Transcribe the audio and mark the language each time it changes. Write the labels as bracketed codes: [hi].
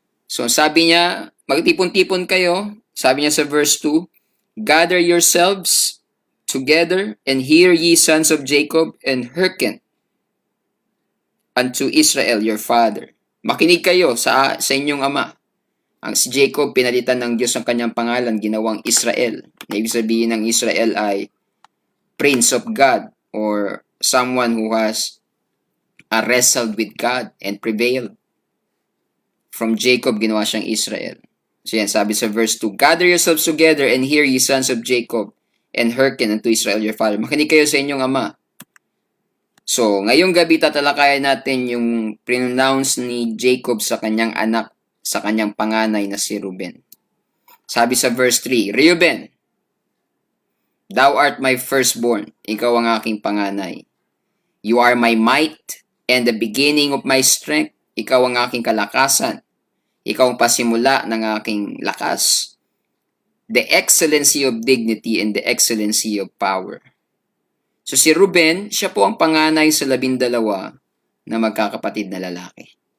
[tl] So sabi niya, magtipon-tipon kayo. Sabi niya sa [en] verse 2, gather yourselves together and hear ye sons of Jacob and hearken unto Israel your father. [tl] Makinig kayo sa inyong ama. Ang si Jacob, pinalitan ng Diyos ang kanyang pangalan, ginawang Israel. Ibig sabihin ng Israel ay [en] Prince of God or someone who has wrestled with God and prevailed. From Jacob, [tl] ginawa siyang Israel. So yan, sabi sa [en] verse 2, gather yourselves together and hear ye sons of Jacob and hearken unto Israel your father. [tl] Makinig kayo sa inyong ama. So, ngayong gabi tatalakayan natin yung pronounce ni Jacob sa kanyang anak, sa kanyang panganay na si Reuben. Sabi sa verse 3, Reuben, [en] thou art my firstborn, [tl] ikaw ang aking panganay. [en] You are my might and the beginning of my strength. [tl] Ikaw ang aking kalakasan. Ikaw ang pasimula ng aking lakas. [en] The excellency of dignity and the excellency of power. [tl] So si Reuben, siya po ang panganay sa 12 na magkakapatid na lalaki.